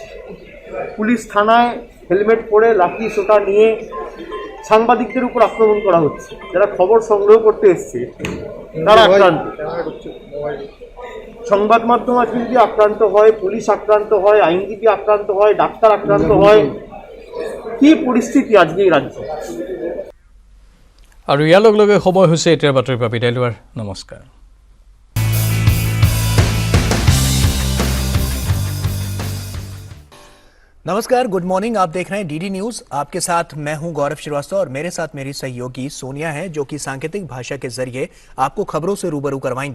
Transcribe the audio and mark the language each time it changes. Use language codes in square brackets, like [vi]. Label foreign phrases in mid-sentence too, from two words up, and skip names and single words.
[bn] পুলিশ থানায় হেলমেট পরে লাঠি সোটা নিয়ে সাংবাদিকদের উপর আক্রমণ করা হচ্ছে। যারা খবর সংগ্রহ করতে এসছে তারা আক্রান্ত। সংবাদ মাধ্যম আজকে যদি আক্রান্ত হয়, পুলিশ আক্রান্ত হয়, আইনজীবী আক্রান্ত হয়, ডাক্তার আক্রান্ত হয়, [as] কি পৰিস্থিতি আজি এই ৰাজ্য। আৰু ইয়াৰ লগে লগে সময় হৈছে এতিয়াৰ বাতৰিৰ পৰা বিদায় লোৱাৰ। নমস্কাৰ। [hi] नमस्कार, [en] good morning. [hi] आप देख रहे हैं DD न्यूज। आपके साथ मैं हूं गौरव श्रीवास्तव और मेरे साथ मेरी सहयोगी सोनिया है, जो कि सांकेतिक भाषा के जरिए आपको खबरों से रूबरू करवाएंगी।